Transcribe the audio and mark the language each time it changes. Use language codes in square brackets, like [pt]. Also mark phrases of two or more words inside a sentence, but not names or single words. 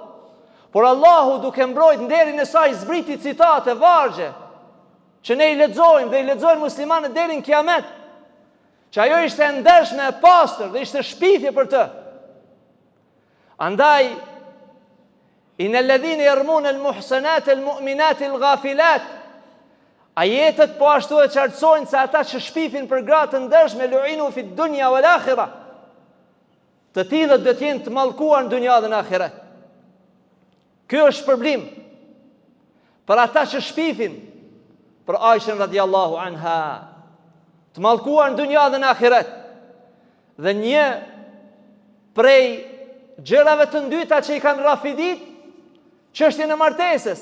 [sq] Por Allahu duke mbrojt nderin e saj zbriti citate vargje që ne i lexojmë dhe i lexojnë muslimanët deri në kiamet, që ajo ishte e ndershme, e pastër dhe ishte shpifje për të. [ar] Andaj إن الذين يرمون المحصنات المؤمنات الغافلات, [sq] ajetet po ashtu e qartësojnë se ata që shpifin për gratë të ndershme, [ar] لعنوا في الدنيا والآخرة, [sq] të tillët do të jenë të mallkuar në dunja dhe në ahiret. Ky është problem për ata që shpifin për Aishën [ar] رضي الله عنها, [sq] të mallkuar në dunja dhe në ahiret. Dhe një prej gjërave të ndyta që i kanë rafidit, çështjen e martesës.